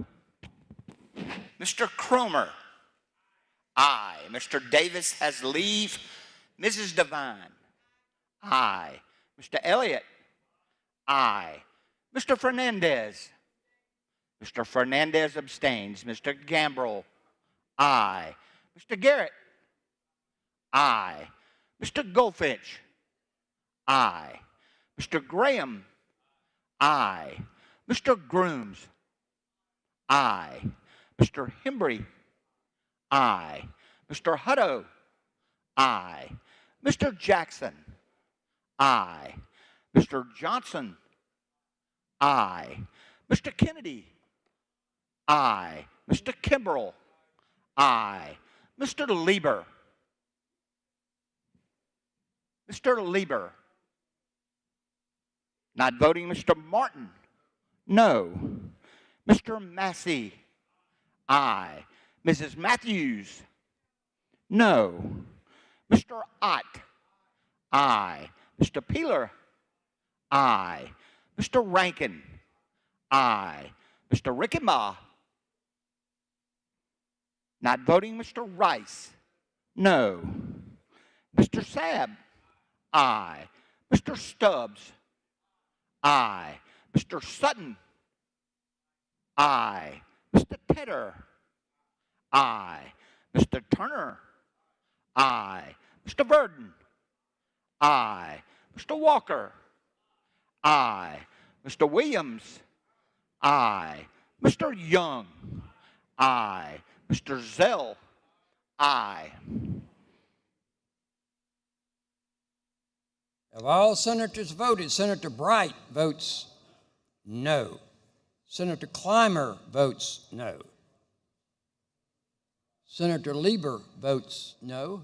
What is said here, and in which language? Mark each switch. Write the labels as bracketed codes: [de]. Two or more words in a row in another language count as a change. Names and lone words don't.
[en] Mr. Cromer. Aye. Mr. Davis has leave. Mrs. Devine. Aye. Mr. Elliott. Aye. Mr. Fernandez. Mr. Fernandez abstains. Mr. Gambrell. Aye. Mr. Garrett. Aye. Mr. Goldfinch. Aye. Mr. Graham. Aye. Mr. Grooms. Aye. Mr. Hembry. Aye. Mr. Hutto. Aye. Mr. Jackson. Aye. Mr. Johnson. Aye. Mr. Kennedy. Aye. Mr. Kimbrell. Aye. Mr. Lieber. Mr. Lieber. Not voting. Mr. Martin. No. Mr. Massey. Aye. Mrs. Matthews. No. Mr. Ott. Aye. Mr. Peeler. Aye. Mr. Rankin. Aye. Mr. Rickenbaugh. Not voting. Mr. Rice. No. Mr. Sabb. Aye. Mr. Stubbs. Aye. Mr. Sutton. Aye. Mr. Tedder. Aye. Mr. Turner. Aye. Mr. Burden. Aye. Mr. Walker. Aye. Mr. Williams. Aye. Mr. Young. Aye. Mr. Zell. Aye. Have all senators voted? Senator Bright votes no. Senator Clymer votes no. Senator Lieber votes no.